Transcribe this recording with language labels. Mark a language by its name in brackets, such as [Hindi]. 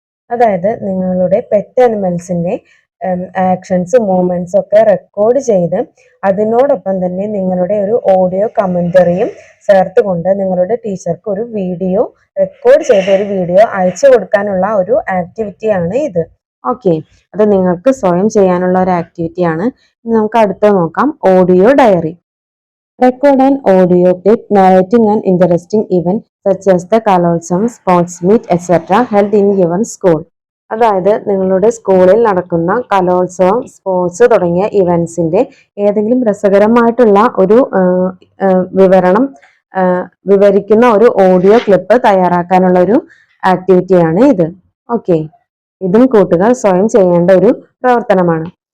[Malayalam] അതായത് നിങ്ങളുടെ pet അനിമൽസിന്റെ actions movements ഒക്കെ റെക്കോർഡ് ചെയ്ത് അതിനോടൊപ്പം തന്നെ നിങ്ങളുടെ ഒരു ഓഡിയോ കമന്ററിയും ചേർത്തുകൊണ്ട് നിങ്ങളുടെ ടീച്ചർക്ക് ഒരു വീഡിയോ റെക്കോർഡ് ചെയ്ത ഒരു വീഡിയോ അയച്ചു കൊടുക്കാനുള്ള ഒരു ആക്ടിവിറ്റിയാണ് ഇത്. ഓക്കെ, അത് നിങ്ങൾക്ക് സ്വയം ചെയ്യാനുള്ള ഒരു ആക്ടിവിറ്റിയാണ്. നമുക്ക് അടുത്ത് നോക്കാം. Audio diary. [English] Record an audio clip narrating an interesting event such as the Kalolsavam, sports meet, etc. held in your school. [Malayalam] അതായത് നിങ്ങളുടെ സ്കൂളിൽ നടക്കുന്ന കലോത്സവം, സ്പോർട്സ് തുടങ്ങിയ ഇവന്റ്സിന്റെ ഏതെങ്കിലും രസകരമായിട്ടുള്ള ഒരു വിവരണം വിവരിക്കുന്ന ഒരു ഓഡിയോ ക്ലിപ്പ് തയ്യാറാക്കാനുള്ള ഒരു ആക്ടിവിറ്റിയാണ് ഇത്. ഓക്കെ, ഇതും കൂട്ടുകാർ സ്വയം ചെയ്യേണ്ട ഒരു പ്രവർത്തനമാണ്.